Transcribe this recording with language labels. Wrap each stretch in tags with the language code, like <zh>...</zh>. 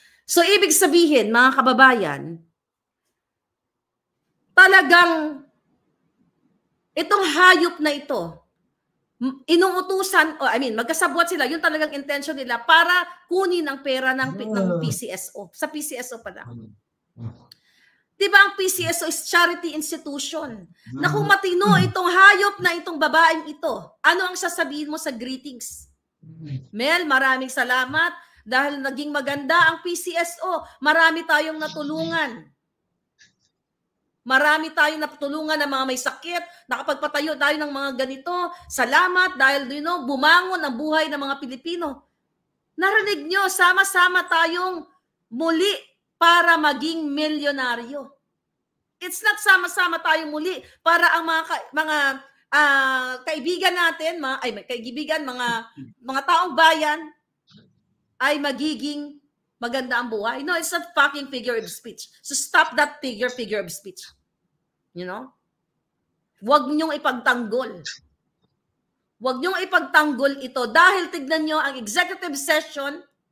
<tl>So, ibig sabihin, mga kababayan, talagang itong hayop na ito, inuutusan, magkasabwat sila, yung talagang intention nila para kunin ang pera ng PCSO. Sa PCSO pala. Diba ang PCSO</tl> <en>is charity institution?</en> <tl>Na kung matino itong hayop na itong babaeng ito, ano ang sasabihin mo sa greetings? Mel, maraming salamat dahil naging maganda ang PCSO. Marami tayong natulungan. Marami tayong natulungan ng mga may sakit, nakapagpatayo tayo ng mga ganito. Salamat dahil bumangon ang buhay ng mga Pilipino. Narinig nyo, sama-sama tayong muli para maging milyonaryo.</tl> <en>It's not</en> <tl>sama-sama tayong muli para ang mga kaibigan natin, mga taong bayan ay magiging maganda ang buhay.</tl> <en>No, it's not fucking figure of speech. So stop that figure of speech. You know?</en> <tl>Huwag niyong ipagtanggol. Huwag niyong ipagtanggol ito dahil tignan niyo ang executive session.</tl>